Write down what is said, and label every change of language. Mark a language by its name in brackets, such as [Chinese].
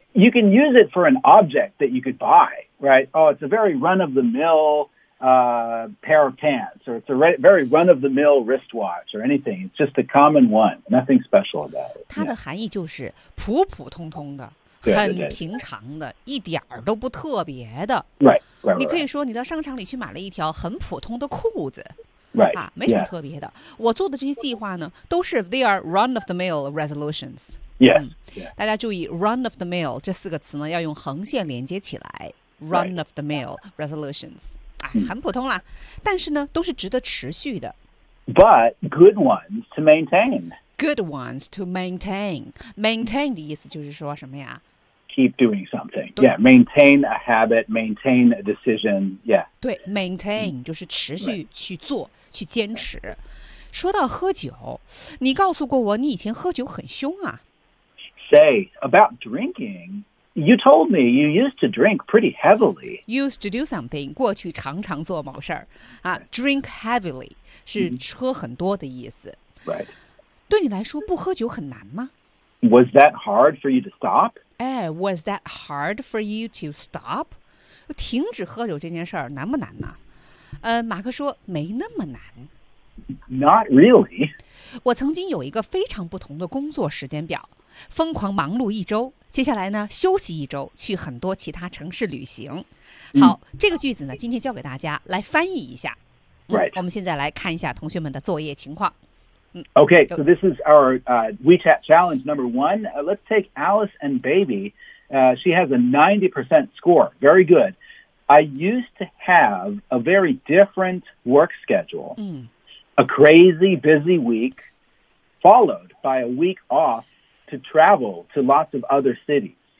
[English] You can use it for an object that you could buy, right? Oh, it's a very run of the mill pair of pants, or it's a very run of the mill wristwatch, or anything. It's just a common one. Nothing special about it. [Chinese] 它的含义就是普普通通的。很平常的，一点儿都不特别的。 [English] Right. [Chinese] 你可以说你到商场里去买了一条很普通的裤子。 [English] Right. [Chinese] 没什么特别的。 [English] Yeah. [Chinese] 我做的这些计划呢，都是 [English] they are run of the mill resolutions. Yeah. [Chinese] 大家注意 [English] run of the mill [Chinese] 这四个词呢，要用横线连接起来。 [English] Run of the mill resolutions. [Chinese] 很普通啦，但是呢，都是值得持续的。 [English] But good ones to maintain. Good ones to maintain. Maintain [Chinese] 的意思就是说什么呀 [English] ？Keep doing something. Yeah, maintain a habit, maintain a decision. Yeah. [Chinese] 对 ，maintain 就是持续去做、去坚持。说到喝酒，你告诉过我，你以前喝酒很凶啊。 [English] Say about drinking. You told me you used to drink pretty heavily. Used to do something. [Chinese] 过去常常做某事儿啊。 [English] Drink heavily [Chinese] 是喝很多的意思。 [English] Right. [Chinese] 对你来说不喝酒很难吗 [English] ？Was that hard for you to stop? Was that hard for you to stop? [Chinese] 停止喝酒这件事儿难不难呢？马克说没那么难。 [English] Not really. [Chinese] 我曾经有一个非常不同的工作时间表，疯狂忙碌一周，接下来呢休息一周，去很多其他城市旅行。好，这个句子呢，今天教给大家来翻译一下。 [English] Right. [Chinese] 我们现在来看一下同学们的作业情况。 [English] Okay, so this is our WeChat challenge number one. Let's take Alice and Baby. She has a 90% score. Very good. I used to have a very different work schedule. A crazy busy week followed by a week off to travel to lots of other cities.